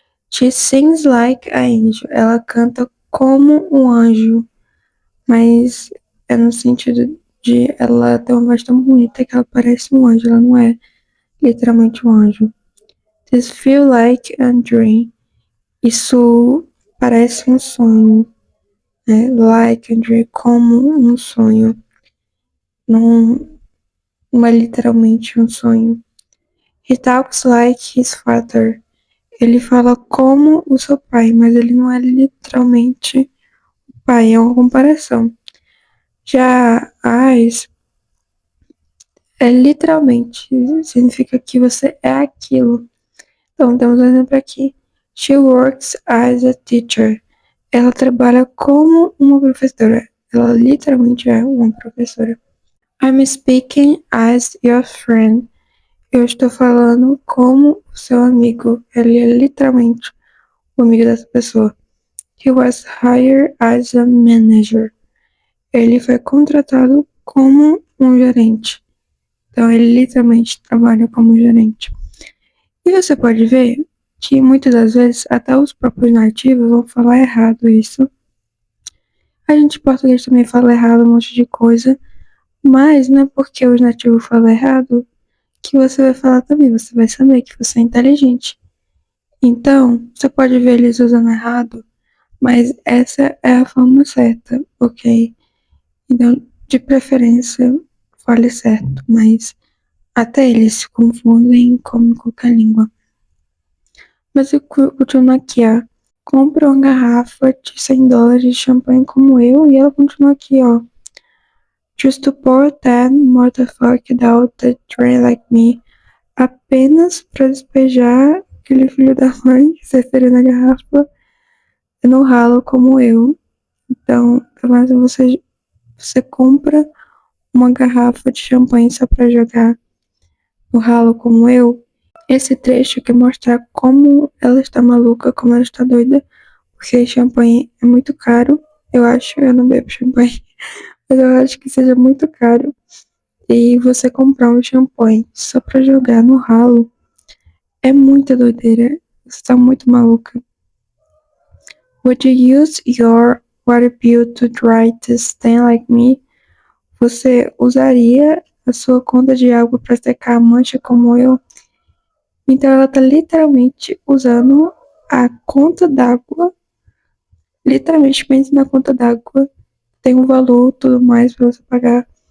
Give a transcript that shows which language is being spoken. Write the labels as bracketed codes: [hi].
[en] She sings like a angel. [pt] Ela canta como um anjo, mas é no sentido de ela ter uma voz tão bonita que ela parece um anjo, ela não é literalmente um anjo. [en] This feel like a dream. [pt] Isso parece um sonho, né? [en] Like a dream, [pt] como um sonho. Não é literalmente um sonho. [en] He talks like his father. [pt] Ele fala como o seu pai, mas ele não é literalmente o pai, é uma comparação. Já eyes é literalmente, significa que você é aquilo. Então, temos um exemplo aqui. [en] She works as a teacher. [pt] Ela trabalha como uma professora. Ela literalmente é uma professora. [en] I'm speaking as your friend. [pt] Eu estou falando como seu amigo. Ele é literalmente o amigo dessa pessoa. [en] He was hired as a manager. [pt] Ele foi contratado como um gerente. Então, ele literalmente trabalha como gerente. E você pode ver que muitas das vezes até os próprios nativos vão falar errado isso. A gente em português também fala errado um monte de coisa, mas não é porque os nativos falam errado que você vai falar também, você vai saber que você é inteligente. Então, você pode ver eles usando errado, mas essa é a forma certa, ok? Então, de preferência, fale certo, mas até eles se confundem como em qualquer língua. Mas eu continuo aqui, ó. Compra uma garrafa de $100 de champanhe como eu, e ela continua aqui, ó. [en] Just to pour that motherfucker out the drain like me. [pt] Apenas pra despejar aquele filho da mãe, se referindo à garrafa, no ralo como eu. Então, pelo menos você compra uma garrafa de champanhe só pra jogar no ralo como eu. Esse trecho quer mostrar como ela está maluca, como ela está doida, porque champanhe é muito caro. Eu não bebo champanhe, mas eu acho que seja muito caro. E você comprar um champanhe só pra jogar no ralo é muita doideira. Você tá muito maluca. [en] Would you use your water bill to dry to stain like me? [pt] Você usaria a sua conta de água para secar a mancha como eu? Então ela tá literalmente usando a conta d'água, literalmente pensa na conta d'água, tem um valor, tudo mais para você pagar.